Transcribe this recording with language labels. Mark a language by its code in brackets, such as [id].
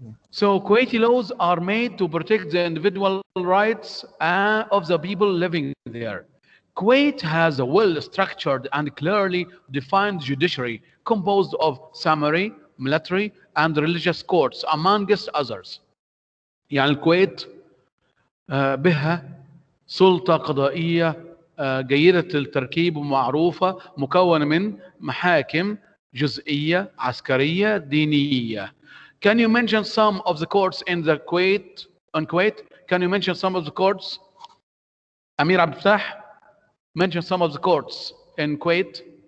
[en] So Kuwaiti laws are made to protect the individual rights of the people living there. Kuwait has a well-structured and clearly defined judiciary composed of summary, military, and religious courts, amongst others. [ar] يعني الكويت بها سلطة قضائية جيدة التركيب ومعروفة مكونة من محاكم جزئية عسكرية دينية. [en] Can you mention some of the courts in the Kuwait? On Kuwait, can you mention some of the courts? Amir Abdel Fattah, mention some of the courts in Kuwait.